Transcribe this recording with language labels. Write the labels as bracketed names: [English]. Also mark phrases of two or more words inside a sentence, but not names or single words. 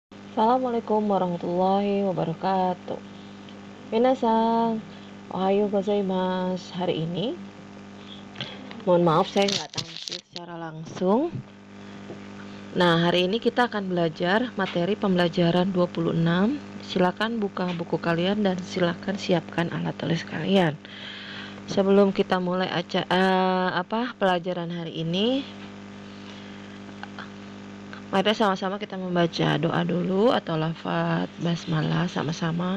[Arabic] السلام عليكم ورحمة الله وبركاته. [Japanese] 皆さん、おはようございます. [Indonesian] Hari ini, mohon maaf saya nggak tampil secara langsung. Nah, hari ini kita akan belajar materi pembelajaran 26. Silakan buka buku kalian dan silakan siapkan alat tulis kalian. Sebelum kita mulai pelajaran hari ini, mari sama-sama kita membaca doa dulu atau lafadz basmalah sama-sama.